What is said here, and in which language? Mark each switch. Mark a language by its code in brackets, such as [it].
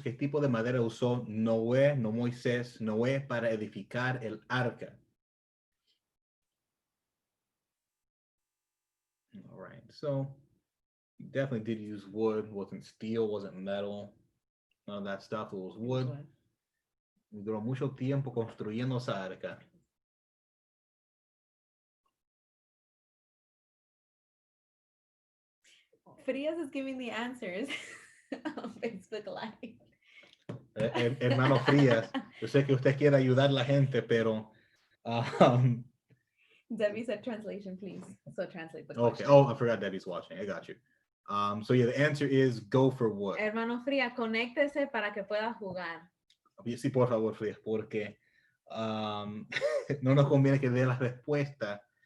[es] ¿Qué tipo de madera usó Noé, no Moisés, Noé para edificar el arca? [en] All right, so he definitely did use wood. Wasn't steel, wasn't metal, none of that stuff. It was wood. [es] Duró mucho tiempo construyendo esa arca. [en] Frias is giving the answers on Facebook Live. [es] Hermano Frías, yo sé que usted quiere ayudar a la gente, pero [en] Debbie said translation, please. So translate the question. Okay. Oh, I forgot Debbie's watching. I got you. So yeah, the answer is go for wood. [es] Hermano Frías, conéctese para que pueda jugar. Sí, por favor, Frías, porque no nos conviene que dé la respuesta.